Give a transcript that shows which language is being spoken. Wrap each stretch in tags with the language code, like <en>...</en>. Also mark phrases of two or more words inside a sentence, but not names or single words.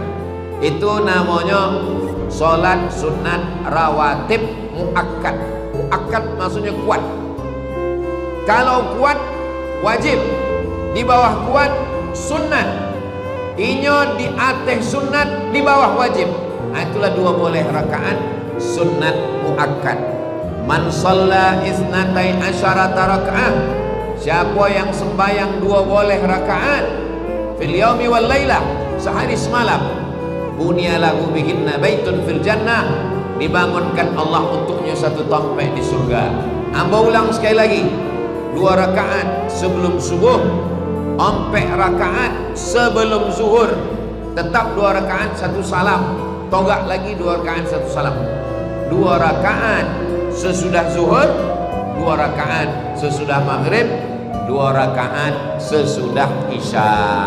<id>Itu namanya sholat sunat rawatib muakkad. Muakkad maksudnya kuat. Kalau kuat wajib, di bawah kuat sunnat, inyo di atas sunnat, di bawah wajib. Itulah 2 boleh rakaat sunnat muakkad.</id> <ar>Man shalla isnatai asyarata raka'ah,</ar> <id>siapa yang sembahyang 2 boleh rakaat</id> <ar>fil yaumi wal lailah,</ar> <id>sehari semalam,</id> <ar>bunya lahu bihinna baitun fil jannah,</ar> <id>dibangunkan Allah untuknya 1 tempat di surga. Amba ulang sekali lagi, 2 rakaat sebelum subuh, 4 rakaat sebelum zuhur, tetap 2 rakaat 1 salam, togak lagi 2 rakaat 1 salam, 2 rakaat sesudah zuhur, 2 rakaat sesudah maghrib, 2 rakaat sesudah isya.</id>